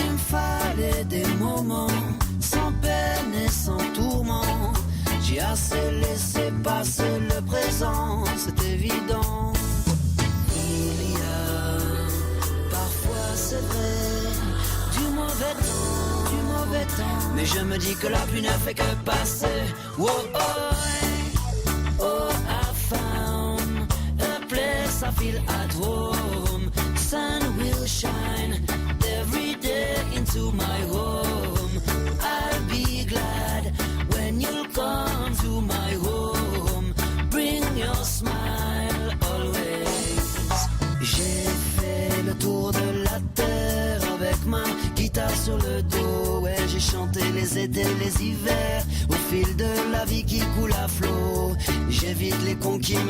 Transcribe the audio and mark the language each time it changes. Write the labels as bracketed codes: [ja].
[fr] Il me fallait des moments sans peine et sans tourment. J'ai assez laissé passer le présent, c'est évident. Il y a parfois, c'est vrai, du mauvais temps, mais je me dis que la pluie ne fait que passer. [en] Oh, oh, oh, I found a place I feel at home. Sun will shine every day into my home. I'll be glad when you'll come to my home. Bring your smile always. [fr] J'ai fait le tour de la terre avec ma guitare sur le dos. Ouais, j'ai chanté les étés, les hivers, au fil de la vie qui coule à flot. J'évite les cons qui me